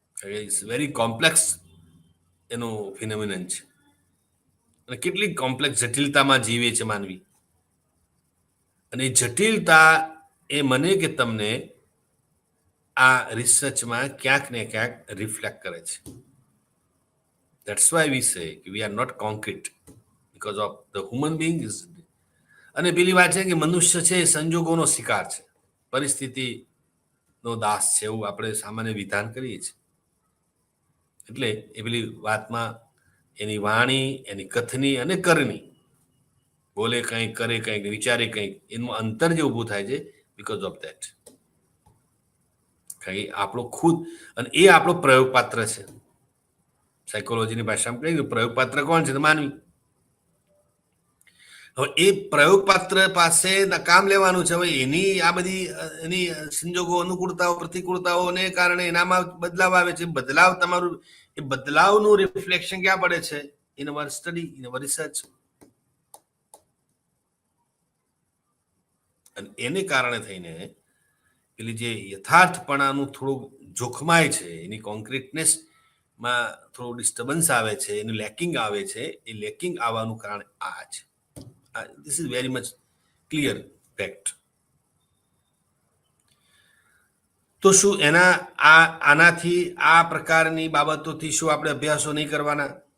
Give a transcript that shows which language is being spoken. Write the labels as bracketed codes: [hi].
[en] it's very complex [gu] એનું ફિનોમિનન છે અને કેટલી કોમ્પ્લેક્સ જટિલતામાં જીવે છે માનવી. અને જટિલતા એ મને કે તમને આ રિસર્ચમાં ક્યાંક ને ક્યાંક રિફ્લેક્ટ કરે છે. [en] That's why we say we are not concrete because of the human being is. [gu] અને પેલી વાત છે કે મનુષ્ય છે એ સંજોગોનો શિકાર છે, પરિસ્થિતિનો દાસ છે, એવું આપણે સામાન્ય વિધાન કરીએ છીએ. એટલે એ પેલી વાતમાં એની વાણી, એની કથની અને કરની, બોલે કંઈક, કરે કંઈક, વિચારે કંઈક, એનું અંતર જે ઊભું થાય છે [en] Because of that. [gu] કંઈ આપણો ખુદ, અને એ આપણો પ્રયોગપાત્ર છે. સાયકોલોજીની ભાષામાં કહીએ પ્રયોગપાત્ર કોણ છે? તો માનવી. હવે એ પ્રયોગપાત્ર પાસે કામ લેવાનું છે. હવે એની આ બધી એની સંજોગો, અનુકૂળતાઓ, પ્રતિકૂળતાઓને કારણે એનામાં બદલાવ આવે છે. બદલાવ તમારું, એ બદલાવનું રિફ્લેક્શન ક્યાં પડે છે? [en] In our study, in our research. [gu] અને એને કારણે થઈને પેલી જે યથાર્થપણાનું થોડું જોખમાય છે, એની કોન્ક્રીટનેસમાં થોડું ડિસ્ટર્બન્સ આવે છે, એનું લેકિંગ આવે છે. એ લેકિંગ આવવાનું કારણ આ છે. [en] This is very much clear fact. [gu] તો શું આનાથી, આ પ્રકારની બાબતોથી શું આપણે અભ્યાસો નહીં કરવાના?